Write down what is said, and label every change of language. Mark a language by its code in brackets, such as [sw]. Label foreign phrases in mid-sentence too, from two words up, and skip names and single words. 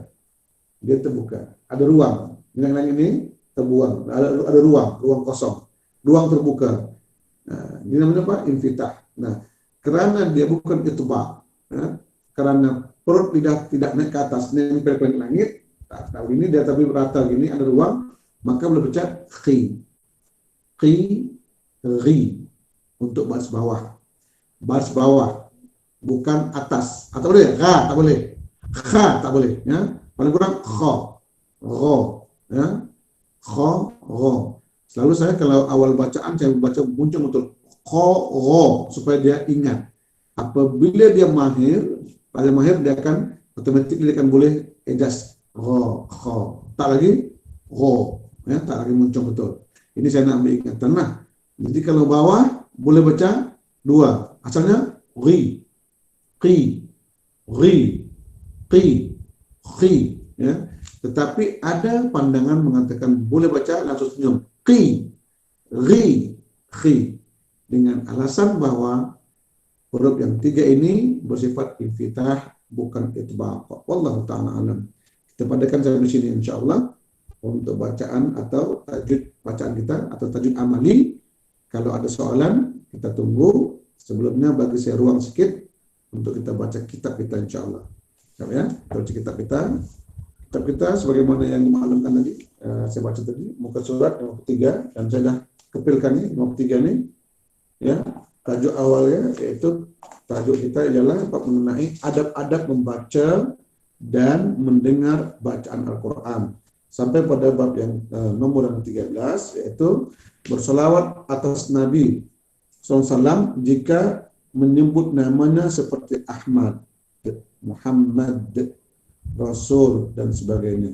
[ms] Dia terbuka. Ada ruang. Langit ini terbuang. Ada ruang kosong. Ruang terbuka. Nah, ini namanya apa? Infitah. Nah, karena dia bukan itbaq, ya, karena perut lidah tidak naik ke atas, nempel ke langit. Tahu ini dia tapi rata gini, ada ruang, maka boleh baca khi, ri untuk baris bawah. Baris bawah, bukan atas. Atau boleh? Ra, tak boleh. Kha, tak boleh. Ya. Paling kurang kha, ro, ya. Kha, ro. Selalu saya kalau awal bacaan saya baca muncul betul kha, ro, supaya dia ingat. Apabila dia mahir, pada mahir dia akan otomatis dia akan boleh adjust ro, kho. Tak lagi ro, ya, tak lagi muncul betul. Ini saya nak ambil ingatan. Nah, jadi kalau bawah boleh baca dua. Asalnya ri, qi, ri, qi, qi, ya. Tetapi ada pandangan mengatakan boleh baca langsung senyum. Qi, ri, qi. Dengan alasan bahwa huruf yang tiga ini bersifat infitah, bukan itbaq. [ar] والله تعالى أعلم. [ms] Kita padakan sampai di sini insyaallah untuk bacaan atau tajwid bacaan kita atau tajwid amali. Kalau ada soalan kita tunggu. Sebelumnya bagi saya ruang sedikit untuk kita baca kitab kita insyaallah. Ya, baca kitab kita. Kitab kita sebagaimana yang dimaklumkan tadi, saya baca tadi muka surat 53 dan saya dah kepilkan ini 53 ini. Ya, tajuk awalnya yaitu tajuk kita ialah mengenai adab-adab membaca dan mendengar bacaan Al-Quran. Sampai pada bab yang nomor yang 13 yaitu bersolawat atas Nabi SAW jika menyebut namanya seperti Ahmad, Muhammad, Rasul dan sebagainya.